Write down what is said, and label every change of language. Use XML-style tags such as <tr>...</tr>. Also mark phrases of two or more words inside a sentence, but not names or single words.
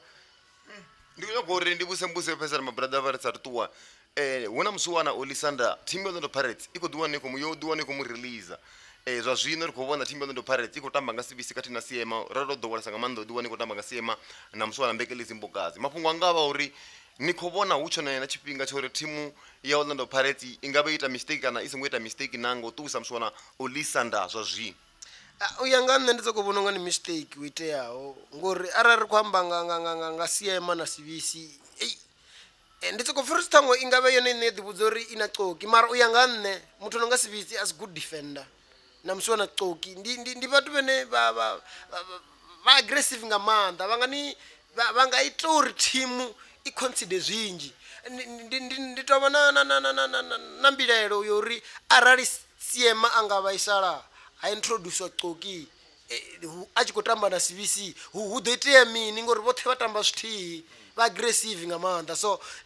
<ve>ndi khou nyaga uri ndi vhusembuse pfesana mabrother vha ri sa ri ṱuwa hu na musiwana Olisanda thimu ya Orlando Pirates i khou ḓiwana i khou mu release zwa zwino ri khou vhona thimu ya Orlando Pirates i khou tamba nga sivisi khathihi na Siema ro ḓowelesa nga maanḓa u ḓiwana i khou tamba nga Siema na musiwana Mbekelizi Mbokazi mafhungo anga vha uri ni khou vhona hu tshone na tshifhinga tsha uri thimu ya Orlando Pirates i nga vha ita mistake kana i songo ita mistake nanga u ṱuwisa musiwana Olisanda zwa zwino u ya nga nṋe ndi soko vhona nga ni mistake u iteaho ngori arali ri khou amba nga Siema na sivisi ndi soko</ve> <en>first time</en> <ve>i nga vha yone ine ḓivhudza uri i na coki mara u ya nga nṋe muthu no nga sivisi</ve> <en>as good defender</en> <ve>na musiwana coki ndi vhathu vhane vha aggressive nga maanḓa vha nga ita uri thimu i consider zwinzhi ndi tou vha na mbilelo yori arali Siema a nga vhaisala ha introduce coki a tshi khou tamba na CVC hu ḓo itea mini ngori vhoṱhe vha tamba zwithihi vha aggressive nga maanḓa so</ve>